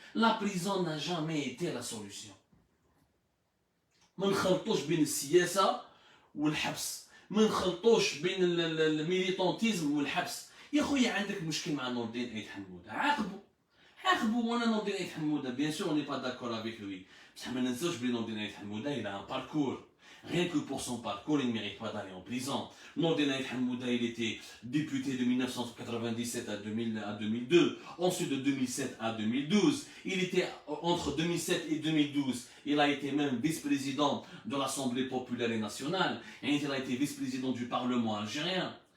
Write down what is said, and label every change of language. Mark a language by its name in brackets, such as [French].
[French] La prison n'a jamais été la solution. [Arabic] ما نخلطوش بين السياسة والحبس، ما نخلطوش بين الميليتانتيزم والحبس. يا خويا عندك مشكل مع نور الدين عيد حمودة، عاقبوا وانا نور الدين عيد حمودة [French] بيان سور اوني با داكور افيك لوي، [Arabic] بصح ما ننساوش بلي نور الدين عيد حمودة [French] il a un parcours. Rien que pour son parcours, il ne mérite pas d'aller en prison. Nourdin Aïd Hamouda, il était député de 1997 à 2002, ensuite de 2007 à 2012. Il était entre 2007 et 2012, il a été même vice-président de l'Assemblée populaire et nationale, et il a été vice-président du Parlement algérien.